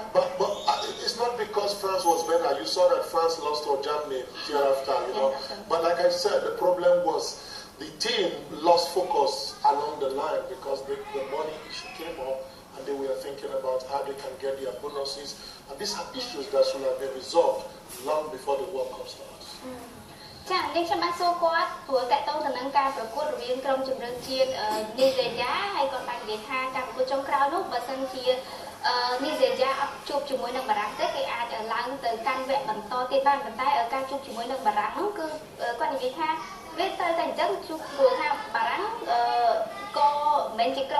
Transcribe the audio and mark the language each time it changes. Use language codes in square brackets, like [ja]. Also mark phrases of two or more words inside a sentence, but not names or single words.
[en] But it's not because France was better. You saw that France lost to Germany hereafter, you know. But like I said, the problem was the team lost focus along the line because the money issue came up and they were thinking about how they can get their bonuses. And these are issues that should have been resolved long before the World Cup starts. [km] ចា៎ នេះខ្ញុំបានសួរគាត់ព្រោះតកតងទៅនឹងការប្រកួតរវាងក្រុមជម្រើសជាតិនីហ្សេរីយ៉ាហើយគាត់បាននិយាយថាការប្រកួតចុងក្រោយនោះបើសិនជានីហ្សេរីយ៉ាអត់ជួបជាមួយនឹងបារាំងទេ គេអាចឡើងទៅកាន់វគ្គបន្តទៀតបានប៉ុន្តែការជួបជាមួយនឹងបារាំងនោះគឺគាត់និយាយថាវាទៅតែអញ្ចឹងជួបព្រោះថាបារាំងក៏មិនមែនជាក្រុម